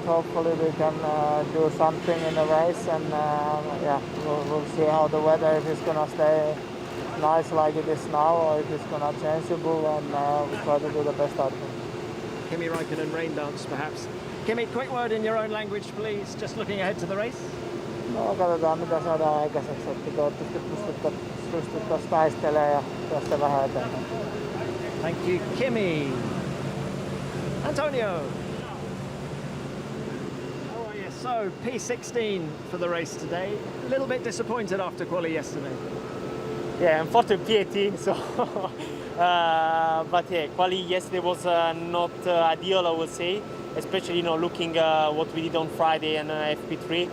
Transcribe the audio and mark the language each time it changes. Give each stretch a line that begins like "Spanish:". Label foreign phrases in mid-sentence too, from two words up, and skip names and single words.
English: Hopefully we can do something in the race, and we'll see how the weather, if it's going to stay nice like it is now, or it is gonna changeable, and we try to do the best out of it. Kimi Räikkönen rain dance, perhaps. Kimi, quick word in your own language, please. Just looking ahead to the race.
Finnish: No, katsotaan mitä saadaan aikaiseksi, että toivottavasti pystyttäisiin taistelemaan ja tästä vähän eteenpäin.
English: Thank you, Kimi. Antonio. How are you? So, P16 for the race today. A little bit disappointed after quali yesterday. Yeah, unfortunately P18, so but yeah, quali yesterday was not ideal, I would say, especially looking what we did on Friday and FP3.